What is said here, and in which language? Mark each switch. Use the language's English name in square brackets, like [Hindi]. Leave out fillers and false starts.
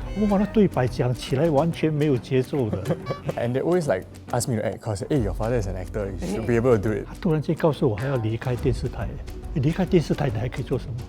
[Chinese] 哇，那对白讲起来完全没有节奏的。 [English] And they always like ask me to act because hey, your father is an actor, you should be able to do it. [Chinese] 他突然间告诉我还要离开电视台，你离开电视台你还可以做什么？